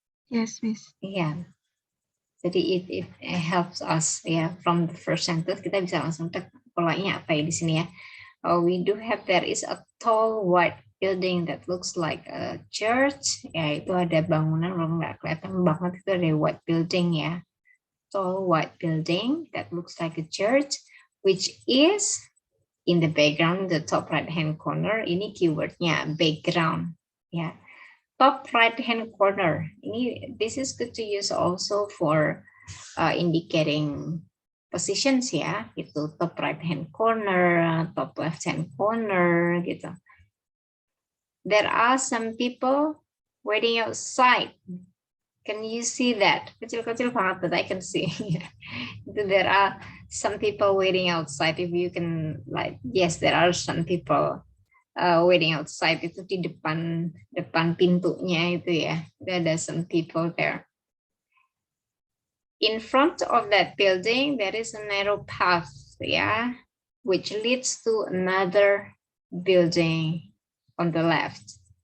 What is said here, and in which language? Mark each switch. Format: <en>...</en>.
<en>Yes, Miss.</en> <id>Yeah. Jadi</id> <en>it helps us</en> <id>ya,</id> <en>from the first sentence</en> <id>kita bisa langsung tek polanya apa ya di sini ya.</id> <en>We do have, there is a tall white building that looks like a church.</en> <id>Ya, itu ada bangunan, belum nggak kelihatan banget, itu ada white building ya.</id> <en>Tall white building that looks like a church, which is in the background, the top right hand corner.</en> <id>Ini keywordnya background ya.</id> <en>Top right hand corner. This is good to use also for indicating positions ya, itu top right hand corner, top left hand corner gitu. There are some people waiting outside. Can you see that?</en> <id>Kecil-kecil banget,</id> <en>but I can see. There are some people waiting outside. If you can, like, yes, there are some people waiting outside.</en> <id>Itu di depan pintunya itu ya.</id> <en>There are some people there. In front of that building, there is a narrow path, yeah, which leads to another building on the left.</en>